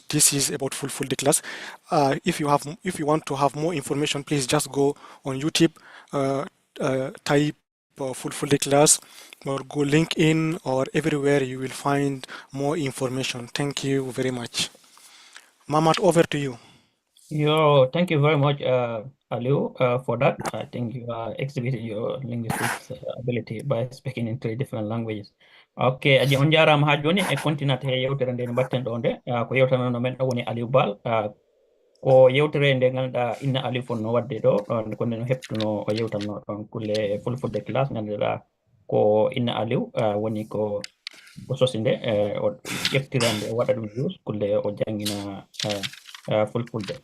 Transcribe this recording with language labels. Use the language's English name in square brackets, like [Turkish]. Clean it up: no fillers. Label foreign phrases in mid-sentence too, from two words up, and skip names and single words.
[English] This is about Fulfulde class. If you want to have more information, please just go on YouTube, type Fulfulde class, or go LinkedIn, or everywhere you will find more information. Thank you very much. Mamat, over to you. Thank you very much, Aliou, for that. I think you exhibited your linguistics ability by speaking in 3 different languages. [Fula] Okay, aji on jarama ha joni e continue te yewtere nde batten ɗo nde ko yewtere no men ɗo woni Aliou Bal ko yewtere nde ganduɗa Inna Aliou fonno wadde ɗo ko nden heptuno o yewtanno ɗon kulle Fulfulde class ganduɗa ko Inna Aliou woni ko sosi nde o ƴeftirande o waɗa ɗum use kulle o jangina Fulfulde.